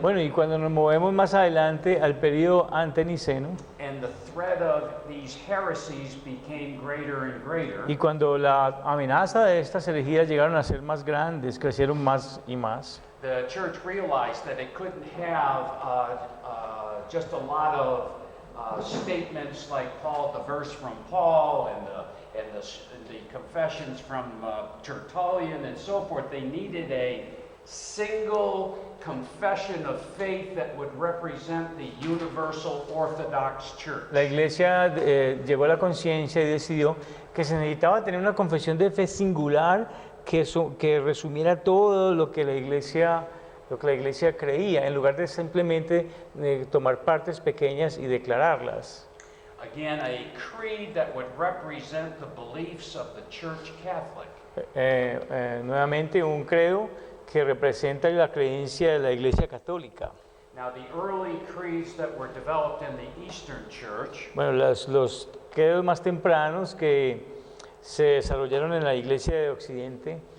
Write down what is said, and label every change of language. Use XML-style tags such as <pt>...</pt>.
<es>Bueno, y cuando nos movemos más adelante al periodo anteniceno,</es> <en>and the threat of these heresies became greater and greater,</en> <es>y cuando la amenaza de estas herejías llegaron a ser más grandes, crecieron más y más,</es> <en>the church realized that it couldn't have just a lot of statements like the verse from Paul and the confessions from Tertullian and so forth. They needed a single confession of faith that would represent the universal Orthodox Church.</en> <es>la iglesia llegó a la conciencia y decidió que se necesitaba tener una confesión de fe singular que resumiera todo lo que la iglesia creía, en lugar de simplemente tomar partes pequeñas y declararlas.</es> <en>Again, a creed that would represent the beliefs of the Church Catholic.</en> <es>Nuevamente un credo que representa la creencia de la iglesia católica.</es> <en>Now, the early creeds that were developed in the Eastern Church</en> <es>Bueno, los credos más tempranos que se desarrollaron en la iglesia de Occidente,</es>